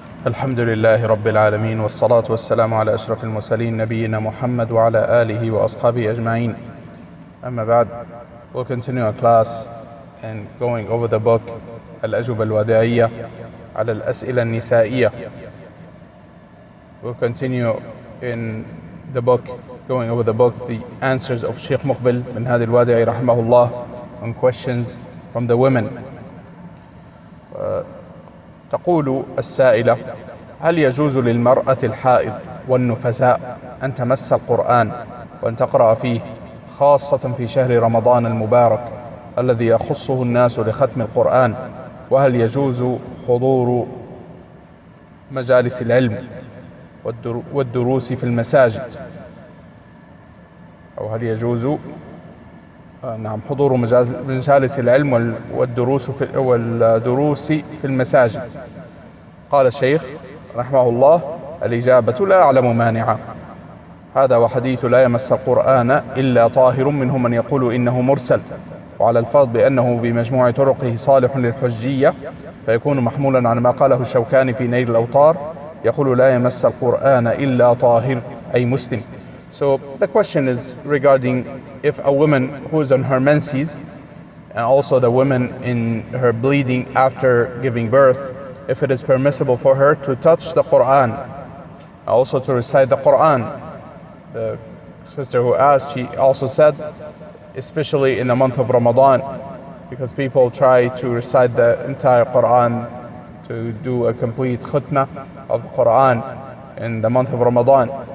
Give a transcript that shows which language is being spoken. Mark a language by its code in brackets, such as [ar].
[ar] الحمد لله رب العالمين والصلاة والسلام على أشرف المرسلين نبينا محمد وعلى آله وأصحابه أجمعين. أما بعد, [en] we'll continue our class and going over the book الأجوبة الوداعية على الأسئلة النسائية. We'll continue in the book, going over the book, the answers of Sheikh Muqbil bin Hadi al-Wadi'i rahimahullah on questions from the women. [ar] تقول السائلة: هل يجوز للمرأة الحائض والنفساء أن تمس القرآن وأن تقرأ فيه، خاصة في شهر رمضان المبارك الذي يخصه الناس لختم القرآن؟ وهل يجوز حضور مجالس العلم والدروس في المساجد؟ أو هل يجوز حضور مجالس العلم والدروس في المساجد؟ قال الشيخ رحمه الله: الإجابة: لا أعلم مانعا. هذا وحديث لا يمس القرآن إلا طاهر منهم من يقول إنه مرسل، وعلى الفرض بأنه بمجموع طرقه صالح للحجية فيكون محمولا على ما قاله الشوكاني في نيل الأوطار يقول لا يمس القرآن إلا طاهر أي مسلم. [en] So the question is regarding if a woman who is on her menses, and also the woman in her bleeding after giving birth, if it is permissible for her to touch the Quran, also to recite the Quran. The sister who asked, she also said, especially in the month of Ramadan, because people try to recite the entire Quran, to do a complete khutmah of the Quran in the month of Ramadan.